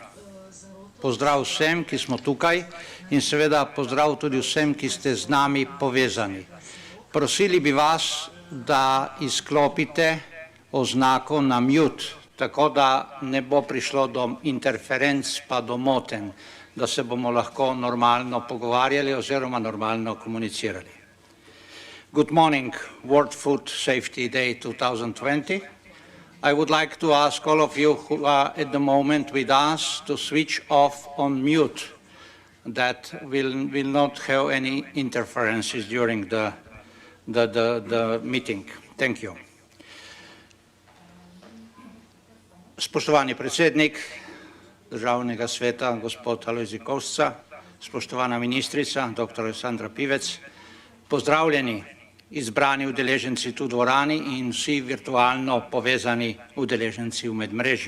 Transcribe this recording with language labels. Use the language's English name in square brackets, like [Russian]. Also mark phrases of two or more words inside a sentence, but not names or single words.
[Slovenian] Pozdrav vsem, ki smo tukaj in seveda pozdrav tudi vsem, ki ste z nami povezani. Prosili bi vas, da izklopite oznako na mute, tako da ne bo prišlo do interferenc pa do motenj, da se bomo lahko normalno pogovarjali oziroma normalno komunicirali. [English] Good morning, World Food Safety Day 2020. I would like to ask all of you who are at the moment with us to switch off on mute. That will not have any interferences during the meeting. Thank you. [Slovenian] Spoštovani predsednik Državnega sveta, gospod Alojzij Kovšca, spoštovana ministrica, dr. Aleksandra Pivec, pozdravljeni izbrani udeleženci tu v dvorani in vsi virtualno povezani udeleženci v medmrežju.